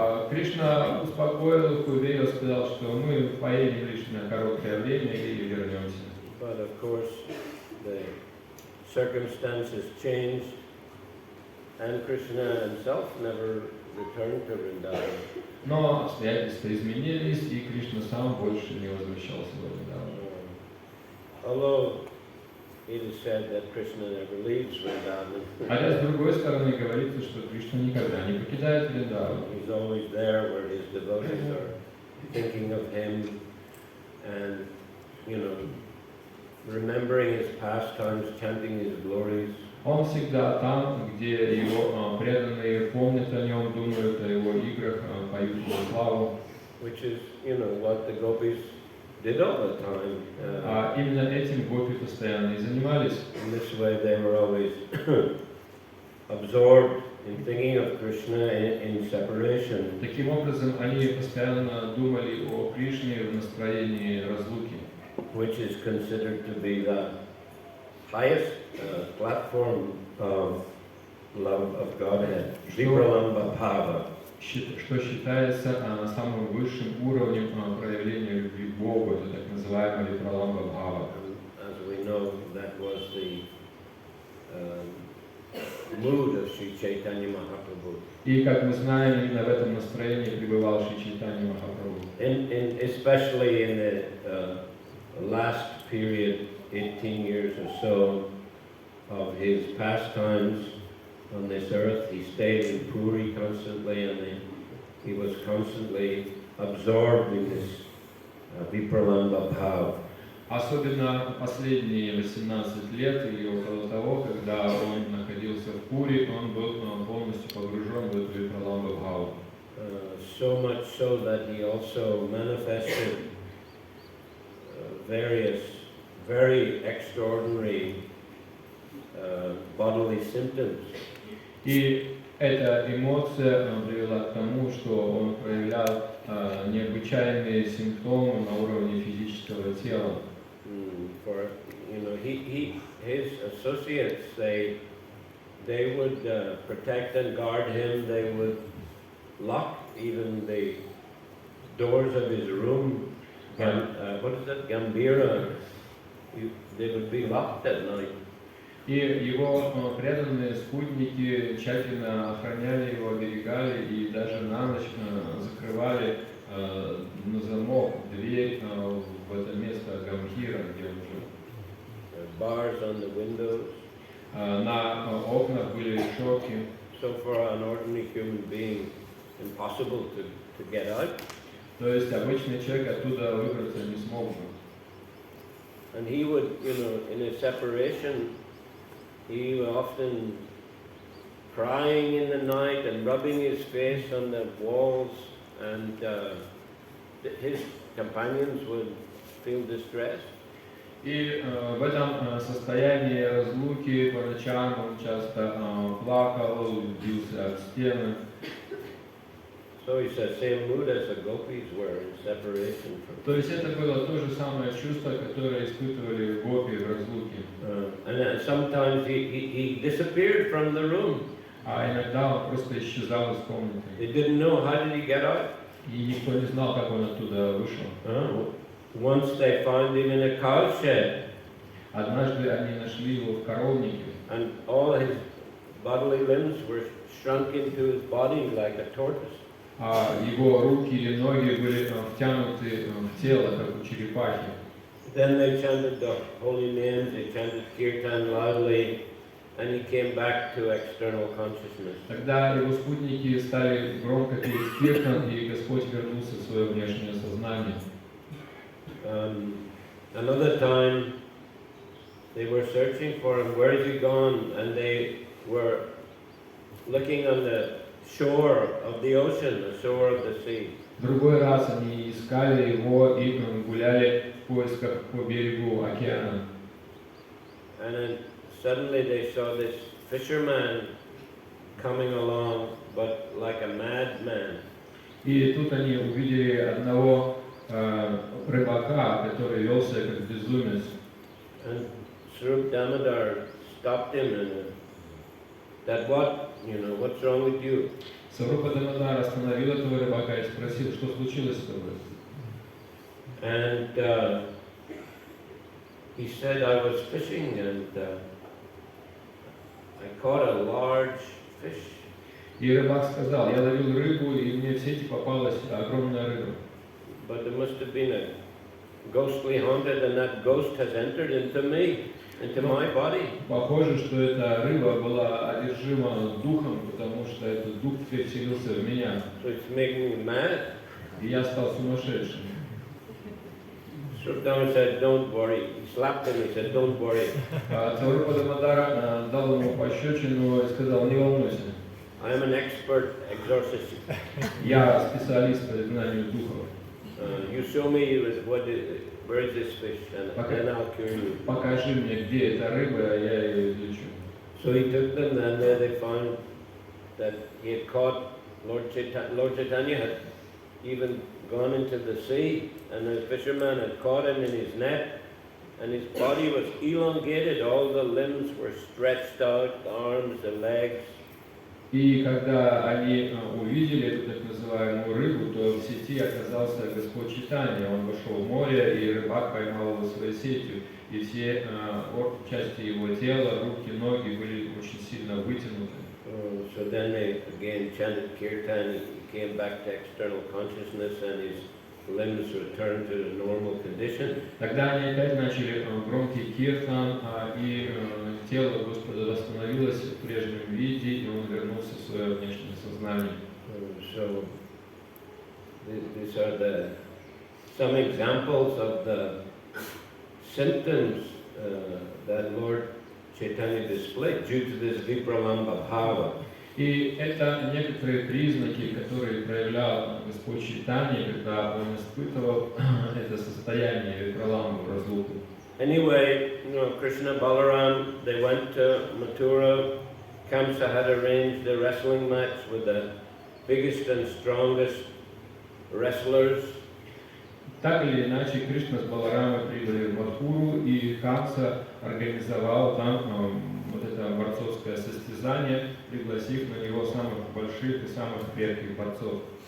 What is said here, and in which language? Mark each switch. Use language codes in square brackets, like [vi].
[ru] Кришна успокоил их, уверил, сказал, что мы поедем лишь на короткое время и вернемся. [en] But of course, the circumstances changed, and Krishna himself never returned to Vrindavan. [ru] Но обстоятельства изменились, и Кришна сам больше не возвращался в Вриндаван. [en] Although it is said that Krishna never leaves Vrindavan. [ru] Хотя с другой стороны говорится, что Кришна никогда не покидает Вриндаван. [en] He's always there where his devotees are thinking of him and, remembering his pastimes, chanting his glories. [ru] Он всегда там, где его преданные помнят о нем, думают о его играх, поют его славу. [en] which is, what the gopis did all the time. [ru] А именно этим гопи постоянно и занимались. [en] In this way they were always absorbed in thinking of Krishna in separation. [ru] Таким образом, они постоянно думали о Кришне в настроении разлуки, [en] Which is considered to be the highest platform of love of Godhead, Vipralambha-bhava. [ru] что считается самым высшим уровнем проявления любви к Богу, это так называемая Випраламба-бхава. [en] As we know, that was the mood of Sri Chaitanya Mahaprabhu. [ru] И как мы знаем, именно в этом настроении пребывал Шри Чайтанья Махапрабху. [en] Especially in the last period, 18 years or so, of his pastimes on this earth, he stayed in Puri constantly, and he was constantly absorbed in this Vipralamba Bhava. [ru] Особенно последние 18 лет или около того, когда он находился в Пури, он был полностью погружен в эту Випраламба-бхаву. [en] So much so that he also manifested various very extraordinary bodily symptoms. [ru] И эта эмоция привела к тому, что он проявлял необычайные симптомы на уровне физического тела. [en] For his associates, they would protect and guard him. They would lock even the doors of his room. What is that? Gambira. They would be locked at night. [ru] И его преданные спутники тщательно охраняли его, оберегали и даже на ночь закрывали на замок дверь в это место Гамбхира, где он жил. [en] Bars on the windows. [ru] На окнах были решетки. [en] So for an ordinary human being, impossible to get out. [ru] То есть обычный человек оттуда выбраться не смог бы. [en] And he would, in his separation, he was often crying in the night and rubbing his face on the walls, and his companions would feel distressed. [ru] И в этом состоянии разлуки по ночам он часто плакал, бился об стены. [en] So he said, same mood as the gopis were in separation from. [ru] То есть это было то же самое чувство, которое испытывали гопи в разлуке. [en] And sometimes he disappeared from the room. [ru] А иногда он просто исчезал из комнаты. [en] They didn't know how did he get out. [ru] И никто не знал, как он оттуда вышел. [en] Once they found him in a cow shed. [ru] Однажды они нашли его в коровнике. [en] And all his bodily limbs were shrunk into his body like a tortoise. [ru] А его руки и ноги были втянуты в тело, как у черепахи. [en] Then they chanted the holy names, they chanted kirtan loudly, and he came back to external consciousness. [ru] Тогда его спутники стали громко петь киртан, и Господь вернулся в свое внешнее сознание. [en] Another time, they were searching for him. Where is he gone? And they were looking on the shore of the ocean, the shore of the sea. [ru] Другой раз они искали его и гуляли в поисках по берегу океана. [en] And then suddenly they saw this fisherman coming along, but like a madman. [ru] И тут они увидели одного рыбака, который велся как безумец. [en] And Swarup Damodar stopped him and said, what's wrong with you? [ru] Сварупа Дамодар остановил этого рыбака и спросил, что случилось с тобой. [en] And he said, I was fishing and I caught a large fish. [ru] И рыбак сказал, я ловил рыбу, и мне в сети попалась огромная рыба. [en] But there must have been a ghostly haunted, and that ghost has entered into me, into my body. [ru] Похоже, что эта рыба была одержима духом, потому что этот дух теперь вселился в меня. [en] So it's making me mad. [ru] И я стал сумасшедшим. [en] Swarup said, don't worry. He slapped him, he said, don't worry. [ru] Сварупа Дамодар дал ему пощечину и сказал, не волнуйся. [en] I am an expert exorcist. [ru] Я специалист по изгнанию духов. [en] You show me where is this fish, and then I'll cure you. [ru] Покажи мне, где эта рыба, а я ее излечу. [en] So he took them, and there they found that he had caught Lord Chaitanya had even gone into the sea, and the fisherman had caught him in his net, and his body was elongated, all the limbs were stretched out, the arms, the legs. [ru] И когда они увидели эту так называемую рыбу, то в сети оказался Господь Чайтанья. Он вошел в море, и рыбак поймал его своей сетью. И все части его тела, руки, ноги были очень сильно вытянуты. [en] So then they again chanted kirtan, he came back to external consciousness, and his limbs returned to the normal condition. [ru] Тогда они опять начали громкий киртан, и тело Господа восстановилось в прежнем виде, и он вернулся в свое внешнее сознание. [en] So these are some examples of the symptoms that Lord Chaitanya displayed due to this vipralamba bhava. [ru] И это некоторые признаки, которые проявлял Господь Чайтанья, когда он испытывал это состояние випраламбу, разлуку. [en] Anyway, Krishna, Balaram, they went to Mathura. Kamsa had arranged a wrestling match with the biggest and strongest wrestlers. [ru] Так или иначе, Кришна с Баларамой прибыли в Мадхуру, и Камса организовал там вот это борцовское состязание, пригласив на него самых больших и самых крепких борцов.